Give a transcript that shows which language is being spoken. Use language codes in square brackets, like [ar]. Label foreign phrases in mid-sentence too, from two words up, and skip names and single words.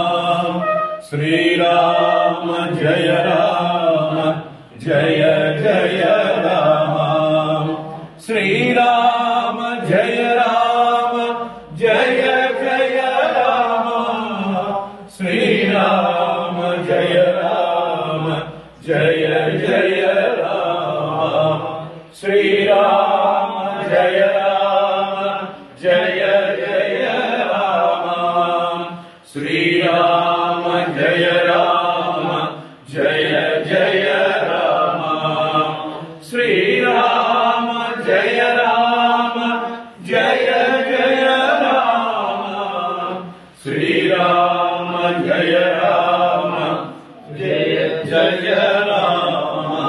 [hi] श्रीराम जय राम जय जय राम, श्रीराम जय राम जय जय राम, श्रीराम जय राम जय जय राम, श्रीराम जय राम जय जय राम श्रीराम जय राम जय जय राम श्रीराम जय राम जय जय राम श्रीराम जय राम जय जय राम